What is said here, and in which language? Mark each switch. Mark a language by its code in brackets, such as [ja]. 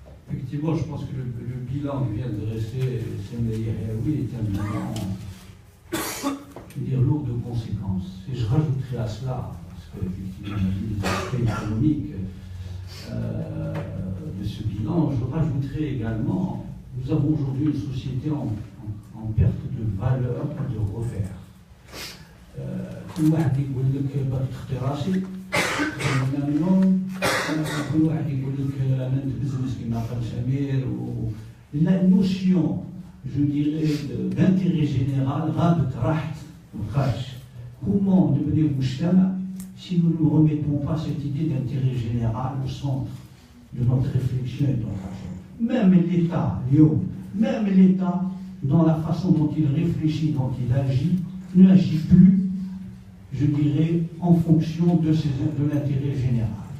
[fr] Effectivement, je pense que le bilan que vient de dresser Semmeï Yahaoui est un bilan, je veux dire, lourd de conséquences. Et je rajouterai à cela, parce qu'effectivement, on a vu les aspects économiques de ce bilan, je rajouterai également, nous avons aujourd'hui une société en perte de valeur de refaire. [ar] كل واحد يقول لك باغي تخطي راسي انا اليوم كل واحد يقول لك انا نتبزنس كما قال سمير [fr] لا نوسيون جو ديري d'intérêt général [ar] غابت راحت وخارج. [fr] Comment devenir [ar] مجتمع [fr] si nous ne remettons pas cette idée d'intérêt général au centre de notre réflexion et de notre action? Même l'État, même l'État, dans la façon dont il réfléchit, dont il agit, n'agit plus, je dirais, en fonction de l'intérêt général.